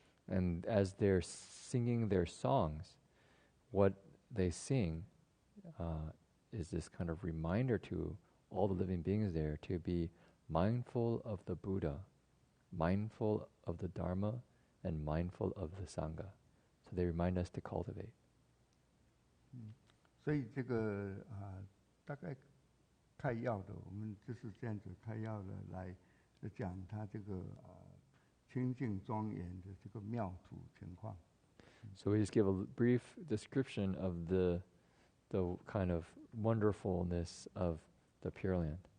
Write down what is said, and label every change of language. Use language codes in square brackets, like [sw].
[en] And as they're singing their songs, what they sing is this kind of reminder to all the living beings there to be mindful of the Buddha, mindful of the Dharma, and mindful of the Sangha. So they remind us to cultivate. [zh] 所以这个大概开要的，我们就是这样子开要的来讲他这个清净庄严的这个妙土情况。 [en] So we just give a brief description of the kind of wonderfulness of the Pure Land.